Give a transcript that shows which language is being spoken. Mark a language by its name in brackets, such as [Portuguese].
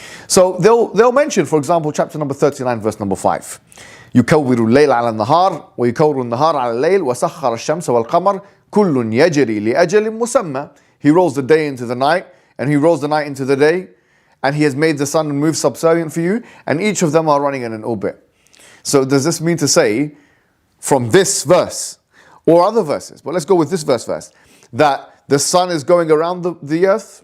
[English] So they'll mention, for example, chapter number 39, verse number 5. [Arabic] يكور الليل على النهار ويكور النهار على الليل وسخر الشمس والقمر كل يجري لأجل مسمى. [English] He rolls the day into the night, and he rolls the night into the day, and he has made the sun move subservient for you, and each of them are running in an orbit. So does this mean to say, from this verse, or other verses, but let's go with this verse first, that the sun is going around the earth?